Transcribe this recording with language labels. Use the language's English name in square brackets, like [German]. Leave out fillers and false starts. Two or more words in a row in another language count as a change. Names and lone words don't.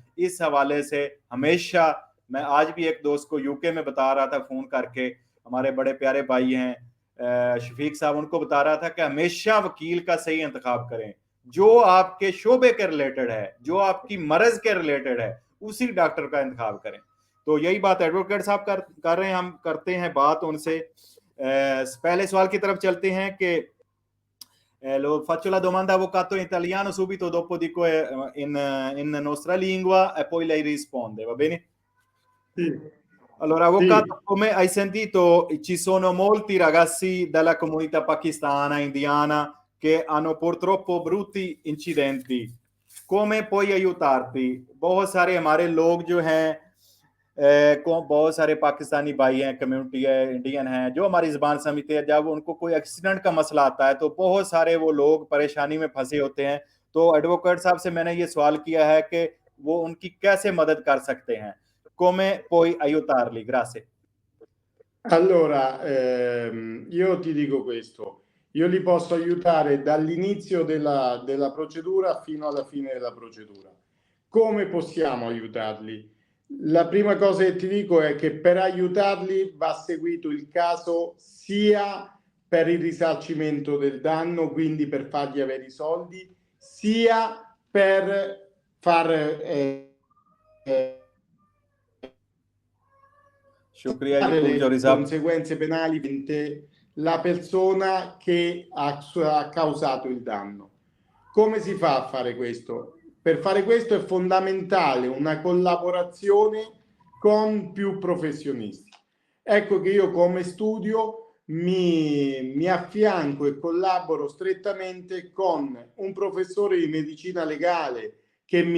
[Urdu] اس حوالے سے ہمیشہ، میں آج بھی ایک دوست کو یوکے میں بتا رہا تھا فون کر کے، ہمارے بڑے پیارے بھائی ہیں شفیق صاحب، ان کو بتا رہا تھا کہ ہمیشہ وکیل کا صحیح انتخاب کریں، جو آپ کے شعبے کے ریلیٹڈ ہے، جو آپ کی مرض کے ریلیٹڈ ہے، اسی ڈاکٹر کا انتخاب کریں. تو یہی بات ایڈووکیٹ صاحب کر رہے ہیں، ہم کرتے ہیں بات ان سے. پہلے سوال کی طرف چلتے ہیں کہ [Italian] lo faccio la domanda avvocato in italiano subito, dopo dico in nostra lingua e poi lei risponde, va bene? Sì. Allora, avvocato, Sì. come hai sentito, ci sono molti ragazzi della comunità pakistana, indiana, che hanno purtroppo brutti incidenti. Come puoi aiutarti? [Urdu] بہت سارے ہمارے لوگ جو ہیں، بہت سارے پاکستانی بھائی ہیں، کمیونٹی ہے، انڈین ہیں، جو ہماری زبان سمجھتے ہیں، جب ان کو کوئی ایکسیڈنٹ کا مسئلہ آتا ہے تو بہت سارے وہ لوگ پریشانی میں پھنسے ہوتے ہیں. تو ایڈووکیٹ صاحب سے میں نے یہ سوال کیا ہے کہ وہ ان کی کیسے مدد کر سکتے ہیں. [Italian] Come puoi aiutarli? Grazie. Allora, io ti dico questo, io li posso aiutare dall'inizio della procedura fino alla fine della procedura. Come possiamo aiutarli? La prima cosa che ti dico è che per aiutarli va seguito il caso sia per il risarcimento del danno, quindi per fargli avere i soldi, sia per far [Urdu] شکریہ جی [Italian] le [Urdu] جوہری صاحب. [Italian] conseguenze penali la persona che ha causato il danno. Come si fa a fare questo? Per fare questo è fondamentale una collaborazione con più professionisti. Ecco che io come studio mi affianco e collaboro strettamente con un professore di medicina legale che mi